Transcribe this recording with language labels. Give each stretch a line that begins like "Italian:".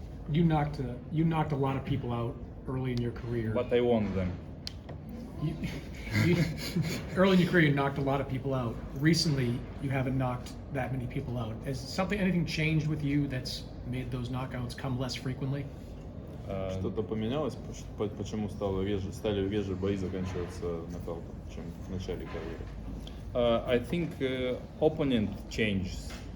English: You knocked a lot of people out early in your career. But I won them. You, you, early in your career, you knocked a lot of people out. Recently, you haven't knocked that many people out. Has anything changed with you that's made those knockouts come less frequently?
Russian: Что-то поменялось, почему стали реже бои заканчиваться нокаутом, чем в начале карьеры?
English: I think opponent changed.